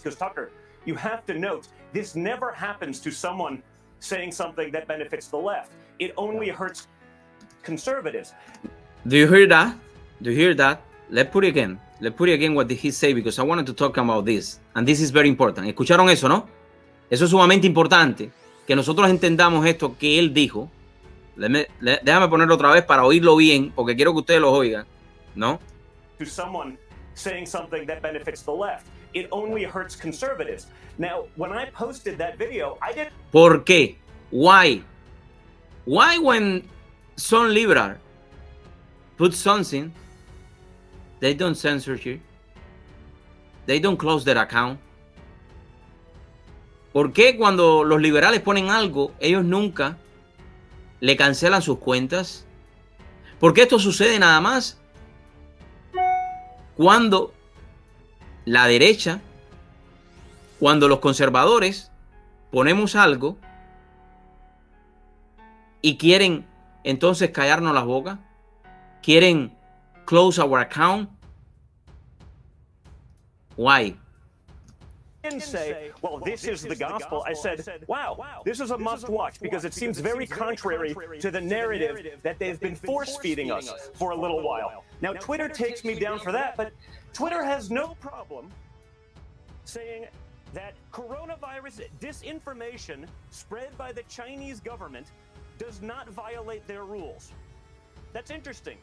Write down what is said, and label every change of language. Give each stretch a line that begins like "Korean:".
English: Because, Tucker, you have to note, this never happens to someone saying something that benefits the left. It only hurts conservatives. Do you hear that? Do you hear that? Let's put it again. Let's put it again what did he say, because I wanted to talk about this. And this is very important.
Spanish: ¿Escucharon eso, no? Eso es sumamente importante, que nosotros entendamos esto que él dijo. Déjame ponerlo otra vez para oírlo bien, porque quiero que ustedes lo oigan, ¿no? To someone saying something that benefits the left. It only hurts conservatives. Now, when I posted that video, I did... ¿Por qué?
English: Why? Why when some liberal put something, they don't censor you? They don't close their account?
Spanish: ¿Por qué cuando los liberales ponen algo, ellos nunca le cancelan sus cuentas? ¿Por qué esto sucede nada más cuando la derecha, cuando los conservadores ponemos algo y quieren entonces callarnos las bocas? ¿Quieren
English: close our account? Why? didn't say, well, this is the gospel. I said, wow, this is a must watch because it seems very contrary to the narrative that they've been force feeding us for a little while. Now, Twitter takes me down for that, but Twitter has no problem saying that coronavirus disinformation spread by the Chinese government does not violate their rules. That's interesting.